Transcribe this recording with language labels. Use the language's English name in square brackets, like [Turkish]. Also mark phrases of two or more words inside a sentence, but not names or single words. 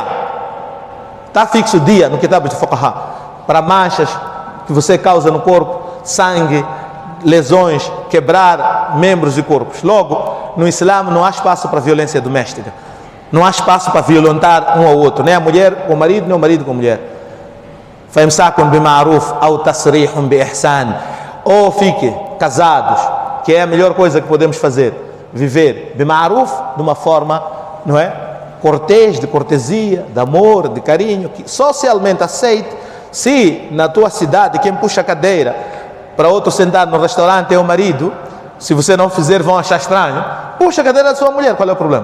[Portuguese] Está fixo o dia no Kitab de Fuqaha para manchas que você causa no corpo, sangue, lesões, quebrar membros e corpos. Logo, no Islã não há espaço para violência doméstica. Não há espaço para violentar um ao outro, nem a mulher com o marido, nem o marido com a mulher. [Arabic] فَإِمْسَاكٌ بِمَعْرُوفٍ أَوْ تَصْرِيحٌ بِإِحْسَانٍ. [Portuguese] Ou fique casados, que é a melhor coisa que podemos fazer, viver bima'ruf, de uma forma, não é, cortês, de cortesia, de amor, de carinho, que socialmente aceite. Se na tua cidade quem puxa a cadeira para outro sentar no restaurante é o marido, se você não fizer vão achar estranho, puxa a cadeira da sua mulher, qual é o problema?